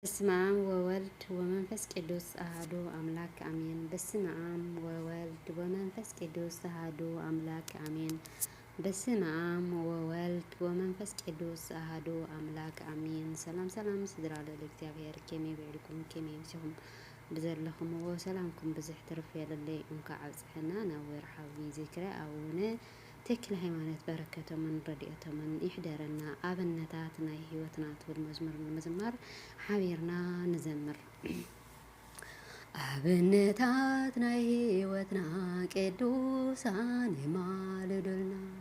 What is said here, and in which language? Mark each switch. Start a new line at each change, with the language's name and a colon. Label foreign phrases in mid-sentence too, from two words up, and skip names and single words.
Geez: በስመ አብ ወወልድ ወመንፈስ ቅዱስ አሐዱ አምላክ አሜን። በስመ አብ ወወልድ ወመንፈስ ቅዱስ አሐዱ አምላክ አሜን። በስመ አብ ወወልድ ወመንፈስ ቅዱስ አሐዱ አምላክ አሜን። ሰላም ሰላም
Tigrinya: ስድራ ለእግዚአብሔር ከመይ ብዕልኩም ከመይ ይምስኹም ብዘለኹም ወሰላምኩም ብዙሕ ትርፍ የለለይ እንኳዕ ኣብፅሕና ናብ ወርሓዊ ዚክረ ኣቡነ ተክለ ሃይማኖት በረከቶምን ረድኤቶምን ይሕደረና። ኣብነታት ናይ ህይወትና ትብል መዝሙር ንምዝማር ሓቢርና ንዘምር። ኣብነታት ናይ ህይወትና ቅዱሳን ይማልዱልና።